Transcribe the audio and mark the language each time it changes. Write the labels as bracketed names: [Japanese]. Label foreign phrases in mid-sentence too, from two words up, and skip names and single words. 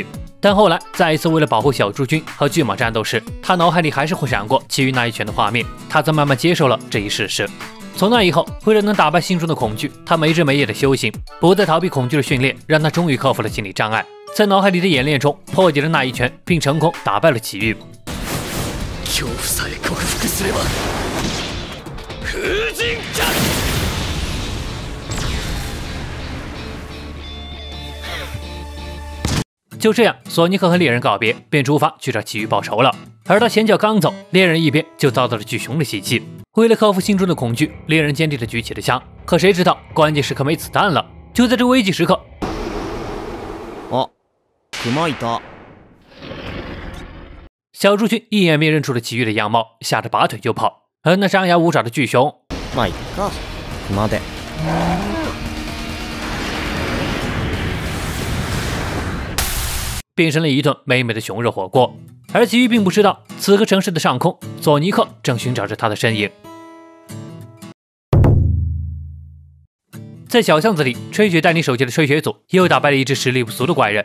[Chinese] 但后来再一次为了保护小猪军和巨蟒战斗时，他脑海里还是会闪过奇遇那一拳的画面，他则慢慢接受了这一事实。从那以后，为了能打败心中的恐惧，他没日没夜的修行，不再逃避恐惧的训练，让他终于克服了心理障碍，在脑海里的演练中破解了那一拳，并成功打败了奇遇。 [Japanese] 恐怖さえ克服すれば風神か！ [Chinese] 就这样，索尼克和猎人告别，便出发去找奇遇报仇了。而他前脚刚走，猎人一边就遭到了巨熊的袭击。为了克服心中的恐惧，猎人坚定地举起了枪。可谁知道，关键时刻没子弹了。就在这危急时刻， [Japanese] 熊いた。 [Chinese] 小猪军一眼便认出了奇遇的样貌，吓得拔腿就跑。而那张牙舞爪的巨熊， [Japanese] まあいっか。熊で。 [Chinese] 变成了一顿美美的熊肉火锅。而奇遇并不知道，此刻城市的上空，索尼克正寻找着他的身影。在小巷子里，吹雪带领手下的吹雪组又打败了一只实力不俗的怪人。